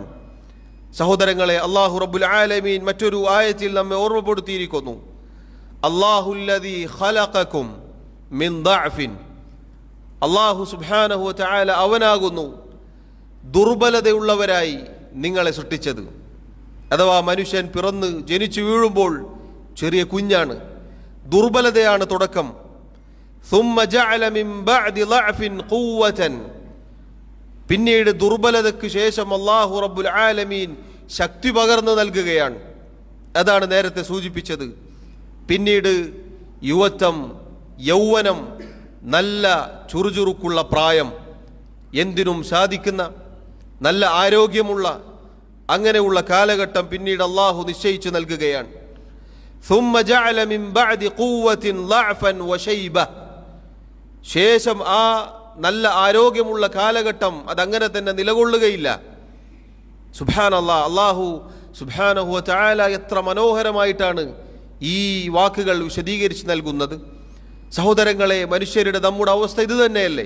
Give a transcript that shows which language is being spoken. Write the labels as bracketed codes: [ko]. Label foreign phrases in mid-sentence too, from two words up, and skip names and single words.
[ml] സഹോദരങ്ങളെ, [ar] الله رب العالمين [ml] മറ്റൊരു ആയത്തിൽ നമ്മെ ഓർമ്മപ്പെടുത്തിയിരിക്കുന്നു, [ar] الله الذي خلقكم من ضعف. الله سبحانه وتعالى [ml] അവനാകുന്നു ദുർബലതയുള്ളവരായി നിങ്ങളെ സൃഷ്ടിച്ചത്. അഥവാ മനുഷ്യൻ പിറന്ന് ജനിച്ചു വീഴുമ്പോൾ ചെറിയ കുഞ്ഞാണ്, ദുർബലതയാണ് തുടക്കം. [ar] ثم جعل من بعد ضعف قوة, [ml] പിന്നീട് ദുർബലതയ്ക്ക് ശേഷം [ar] الله رب العالمين [ml] ശക്തി പകർന്നു നൽകുകയാണ്. അതാണ് നേരത്തെ സൂചിപ്പിച്ചത്. പിന്നീട് യുവത്വം, യൗവനം, നല്ല ചുറുചുറുക്കുള്ള പ്രായം, എന്തിനും സാധിക്കുന്ന നല്ല ആരോഗ്യമുള്ള അങ്ങനെയുള്ള കാലഘട്ടം പിന്നീട് അല്ലാഹു നിശ്ചയിച്ചു നൽകുകയാണ്. [ar] ثم جعل من بعد قوة ضعفا وشيبة, [ml] ശേഷം ആ നല്ല ആരോഗ്യമുള്ള കാലഘട്ടം അതങ്ങനെ തന്നെ നിലകൊള്ളുകയില്ല. [ar] سبحان الله، الله سبحانه وتعالى [ml] എത്ര മനോഹരമായിട്ടാണ് ഈ വാക്കുകൾ വിശദീകരിച്ച് നൽകുന്നത്. സഹോദരങ്ങളെ, മനുഷ്യരുടെ നമ്മുടെ അവസ്ഥ ഇത് തന്നെയല്ലേ?